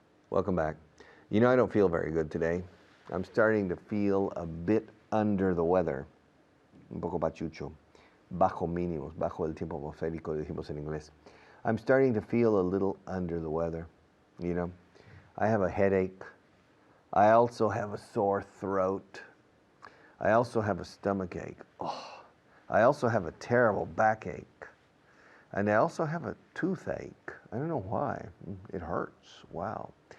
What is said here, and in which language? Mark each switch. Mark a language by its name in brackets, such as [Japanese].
[English] Welcome back. You know, I don't feel very good today. I'm starting to feel a bit under the weather. [Spanish] Un poco pachucho. Bajo mínimos, bajo el tiempo atmosférico, decimos en inglés. [English] I'm starting to feel a little under the weather. You know, I have a headache. I also have a sore throat. I also have a stomach ache. Oh, I also have a terrible backache. And I also have a toothache. I don't know why. It hurts. Wow.